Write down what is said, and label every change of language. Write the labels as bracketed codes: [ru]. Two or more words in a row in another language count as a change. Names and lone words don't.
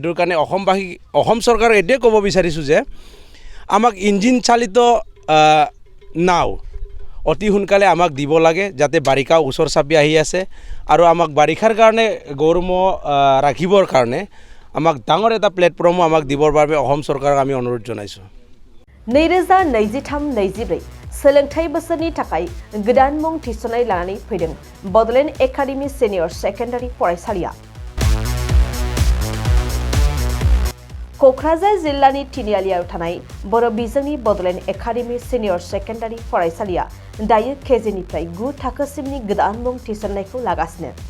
[as] এইটোৰ কাৰণে অসম চৰকাৰক এইটোৱে ক'ব বিচাৰিছোঁ যে আমাক ইঞ্জিন চালিত নাও অতি সোনকালে আমাক দিব লাগে, যাতে বাৰিষা ওচৰ চাপি আহি আছে আৰু আমাক বাৰিষাৰ কাৰণে গৰু ম'হ ৰাখিবৰ কাৰণে আমাক ডাঙৰ এটা প্লেটফৰ্মো আমাক দিবৰ বাবে অসম চৰকাৰক আমি অনুৰোধ জনাইছোঁ। [brx] 2023-24 सोलोंथाइ बोसोरनि थाखाय गोदान मुं थिसननाय लानानै फैदों बड'लेण्ड एकाडेमि सिनियर सेकेन्डारि फरायसालिया। क'क्राझार जिल्लानि तिनिआलियाव थानाय बर' बिजोंनि बड'लेण्ड एकाडेमि सिनियर सेकेन्डारि फरायसालिया दायो केजिनिफ्राय 9 थाखोसिमनि गोदान मुं थिसननायखौ लागासिनो।